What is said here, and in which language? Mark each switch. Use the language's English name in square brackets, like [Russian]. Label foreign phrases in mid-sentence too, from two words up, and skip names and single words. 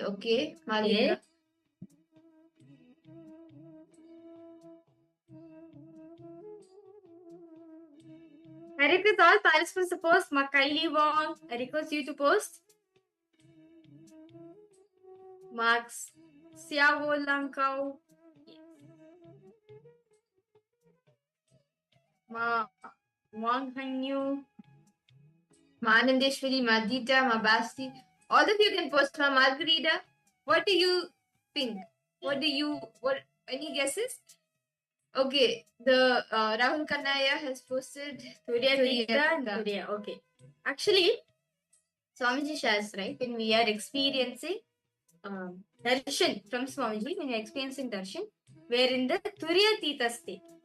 [English] Okay, Malindra. I request all participants to post. Makaili Wong, I request you to post. Marks, Siavo Lankau. Ma Wang Hanyu. Ma Anandeshwari, Ma Dita, Ma Basti. All of you can post. Ma Margarita. What do you think? Any guesses? Okay, the Rahul Kannaya has posted Turiya. Okay. Actually, Swamiji says, right, when we are experiencing darshan from Swamiji, when we are experiencing darshan, we are in the Turiya state.